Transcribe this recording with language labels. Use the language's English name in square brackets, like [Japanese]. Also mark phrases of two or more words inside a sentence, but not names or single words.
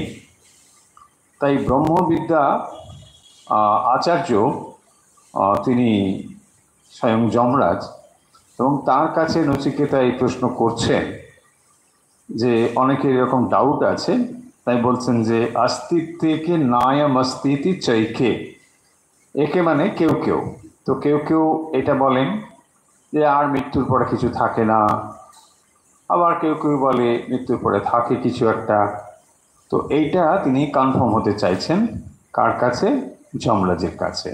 [Bangla] তাই ব্রহ্মবিদ্যা আচার্য তিনি স্বয়ং যমরাজ, এবং তার কাছে নচিকেতা এই প্রশ্ন করছেন যে অনেকের এরকম ডাউট আছে, তাই বলছেন যে [Sanskrit] अस्तित्वे नायम अस्तिति चैखे। [Bangla] একে মানে কেউ কেউ, তো কেউ কেউ এটা বলেন যে আর মৃত্যুর পরে কিছু থাকে না, আবার কেউ কেউ বলে মৃত্যুর পরে থাকে কিছু একটা। তো এইটা তিনি কনফার্ম হতে চাইছেন কার কাছে? যমরাজের কাছে।